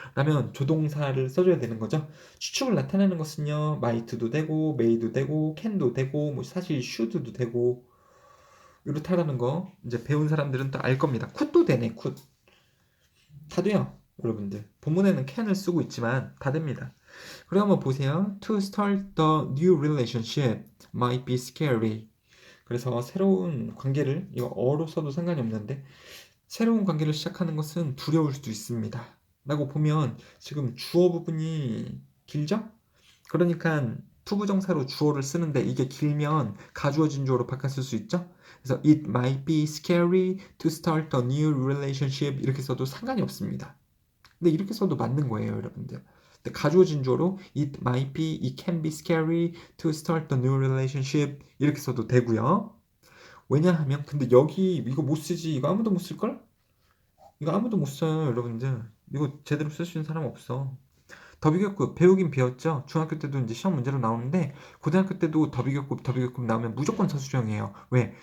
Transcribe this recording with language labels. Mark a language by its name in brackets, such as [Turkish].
[Korean] 라면 조동사를 써줘야 되는 거죠. 추측을 나타내는 것은요. might도 되고, may도 되고, can도 되고, 뭐 사실 should도 되고 이렇다라는 거 이제 배운 사람들은 또 알 겁니다. could도 되네, could. 다 돼요. 여러분들. 본문에는 can을 쓰고 있지만 다 됩니다. 그럼 한번 보세요. [English] To start the new relationship might be scary. [Korean] 그래서 새로운 관계를 이거 어로 써도 상관이 없는데 새로운 관계를 시작하는 것은 두려울 수도 있습니다. 라고 보면 지금 주어 부분이 길죠? 그러니까 투부정사로 주어를 쓰는데 이게 길면 가주어 진주어로 바꿨을 수 있죠? [English] 그래서 it might be scary to start a new relationship [Korean] 이렇게 써도 상관이 없습니다. 근데 이렇게 써도 맞는 거예요, 여러분들. 근데 가주어 진주어로 [English] it might be, it can be scary to start a new relationship [Korean] 이렇게 써도 되고요. 왜냐하면 근데 여기 이거 못 쓰지. 이거 아무도 못 쓸걸? 이거 아무도 못 써요, 여러분들. 이거 제대로 쓸 수 있는 사람 없어. 더비교급 배우긴 배웠죠. 중학교 때도 이제 시험 문제로 나오는데 고등학교 때도 더비교급 나오면 무조건 서술형이에요. 왜?